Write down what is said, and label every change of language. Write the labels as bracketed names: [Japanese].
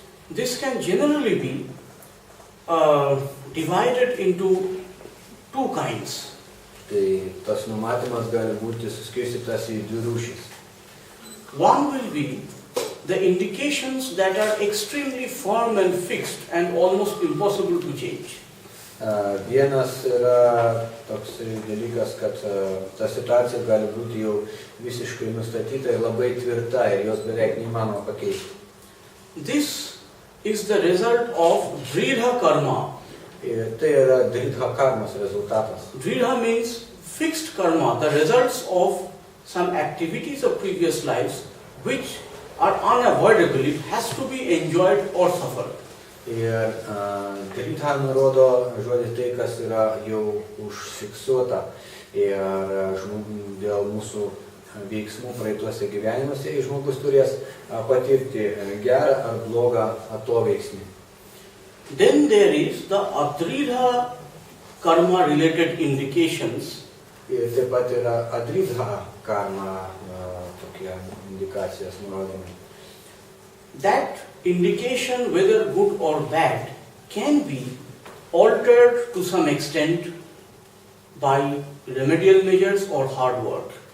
[English] this can generally be divided into two kinds. [Lithuanian] Tai tas numatymas gali būti suskirstytas į dvi rūšis. [English] One will be the indications that are extremely firm and fixed and almost impossible to change. [Lithuanian] Vienas yra toks dalykas, kad ta situacija gali būti jau visiškai nustatyta ir labai tvirta ir jos beveik neįmanoma pakeisti. [English] This is the result of dridha karma. [Lithuanian] Ir tai yra dridha karmos rezultatas. [English] Dridha means fixed karma, the results of some activities of previous lives which are unavoidable. It has to be enjoyed or suffered. [Lithuanian] Ir Dritha nurodo žodį tai, kas yra jau užfiksuota. Ir dėl mūsų veiksmų praeituose gyvenimuose žmogus turės patirti gerą ar blogą atoveiksmį. [English] Then there is the Adridha karma related indications. [Lithuanian] Ir taip pat yra Adridha karma tokie indikacijos nurodomi. [English] That indication, whether good or bad, can be altered to some extent by remedial measures or hard work.